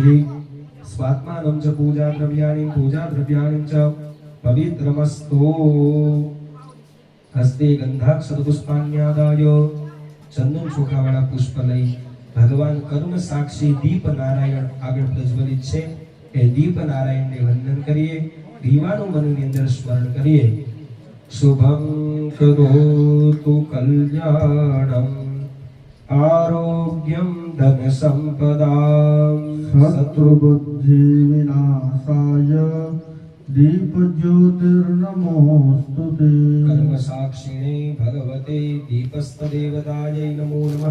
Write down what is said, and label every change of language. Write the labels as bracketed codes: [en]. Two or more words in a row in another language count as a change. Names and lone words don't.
[sa] स्वात्मानं च पूजाद्रव्याणि च पवित्रमस्तु। हस्ते गन्धाक्षतपुष्पाण्यादाय [gu] ચંદન ચોખાવાળા પુષ્પ લઈ ભગવાન કર્મ સાક્ષી દીપ નારાયણ આગળ પ્રજ્વલિત છે એ દીપ નારાયણને વંદન કરીએ। દીવાનું મનની અંદર સ્મરણ કરીએ। [sa] શુભં કરોતુ કલ્યાણં આરોગ્યં ધન સંપદાં शत्रुबुद्धि विनाशाय दीपज्योतिर्नमोस्तुते। कर्म साक्षिणे भगवते दीपस्तदेवतायै नमो नमः।